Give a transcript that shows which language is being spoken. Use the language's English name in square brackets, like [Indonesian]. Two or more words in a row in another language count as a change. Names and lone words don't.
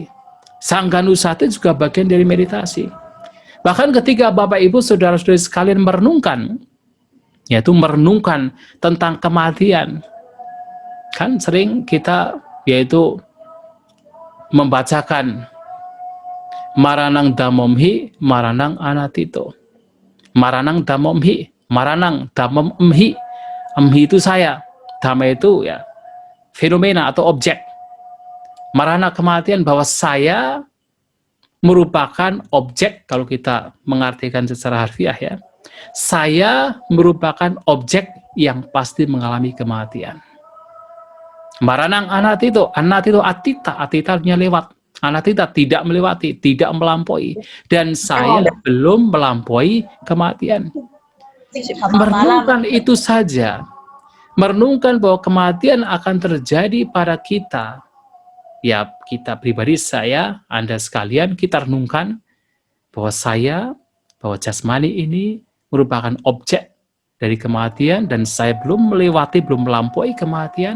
[Indonesian] Sangganusati juga bagian dari meditasi. Bahkan ketika Bapak Ibu saudara-saudari sekalian merenungkan, yaitu merenungkan tentang kematian, kan sering kita yaitu membacakan [Pali] Maranang Dhammomhi, Maranang Anatito. Maranang Dhammomhi, Maranang Dhammomhi. [Indonesian] Emhi itu saya, Dhamma itu ya fenomena atau objek. Marana kematian, bahwa saya merupakan objek, kalau kita mengartikan secara harfiah ya. Saya merupakan objek yang pasti mengalami kematian. [Pali] Maranang Anatito, Anatito atita, atita [Indonesian] artinya lewat. Anatita tidak melewati, tidak melampaui. Dan saya belum melampaui kematian. Merenungkan itu saja, merenungkan bahwa kematian akan terjadi pada kita, ya kita pribadi, saya, Anda sekalian, kita renungkan bahwa saya, bahwa jasmani ini merupakan objek dari kematian, dan saya belum melewati, belum melampaui kematian.